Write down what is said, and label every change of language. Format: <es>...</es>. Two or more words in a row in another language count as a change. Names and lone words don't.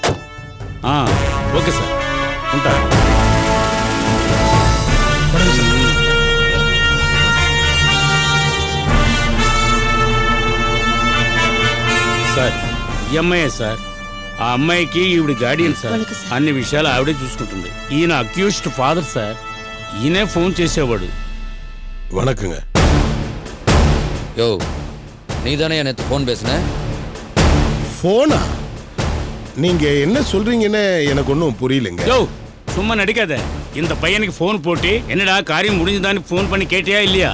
<te>ఓకే సార్, ఉంటా. సార్, ఈ అమ్మాయే సార్. ఆ అమ్మాయికి ఈవిడ గార్డియన్ సార్. అన్ని విషయాలు ఆవిడే చూసుకుంటుంది. ఈయన</te> <en>accused father</en> <te>సార్. ఈయనే ఫోన్ చేసేవాడు.</te> <ta>வணக்கங்க. யோ, நீ தானே எனக்கு ஃபோன் பேசுன? போனா? நீங்க என்ன சொல்றீங்கன்னு எனக்கு ஒன்றும் புரியலங்க. யோ, சும்மா நடிக்காத. இந்த பையனுக்கு ஃபோன் போட்டு என்னடா காரியம் முடிஞ்சுதான்னு ஃபோன் பண்ணி கேட்டியா இல்லையா?</ta>